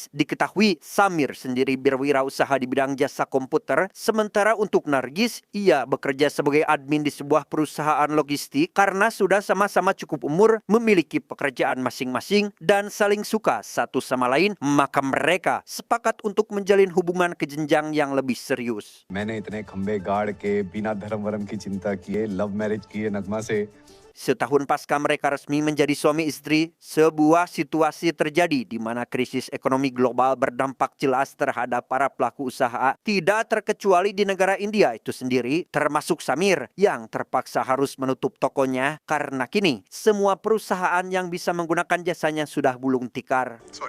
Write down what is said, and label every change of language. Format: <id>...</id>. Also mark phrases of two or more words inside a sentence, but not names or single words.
<id>Diketahui Samir sendiri berwirausaha di bidang jasa komputer, sementara untuk Nargis, ia bekerja sebagai admin di sebuah perusahaan logistik. Karena sudah sama-sama cukup umur, memiliki pekerjaan masing-masing, dan saling suka satu sama lain, maka mereka sepakat untuk menjalin hubungan ke jenjang yang lebih serius.</id> <hi>मैंने इतने खंबे गाड़ के बिना धर्म वर्म की चिंता किए</hi> <en>love marriage</en> <hi>किए नगमा से</hi> <id>Setahun pasca mereka resmi menjadi suami istri, sebuah situasi terjadi di mana krisis ekonomi global berdampak jelas terhadap para pelaku usaha, tidak terkecuali di negara India itu sendiri, termasuk Samir yang terpaksa harus menutup tokonya karena kini semua perusahaan yang bisa menggunakan jasanya sudah gulung tikar.</id>